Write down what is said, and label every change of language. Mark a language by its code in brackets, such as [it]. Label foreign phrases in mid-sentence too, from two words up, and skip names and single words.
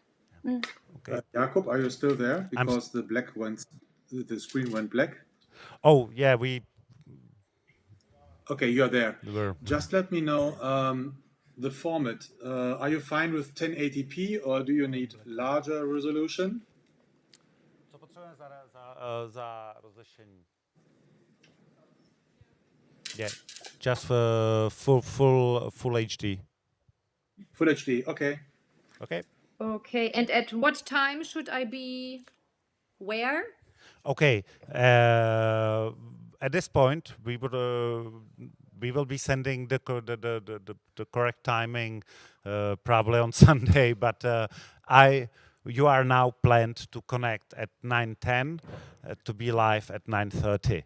[en] Jakob, are you still there? Because the screen went black. Oh yeah, we. Okay, you're there. We were. Just let me know the format. Are you fine with 1080p, or do you need larger resolution? [cs] Co potřebujeme za rozlišení? [en] Yeah, just full HD. Full HD. Okay. Okay. Okay, and at what time should I be where? Okay. At this point, we will be sending the correct timing probably on Sunday, but you are now planned to connect at 9:10 to be live at 9:30.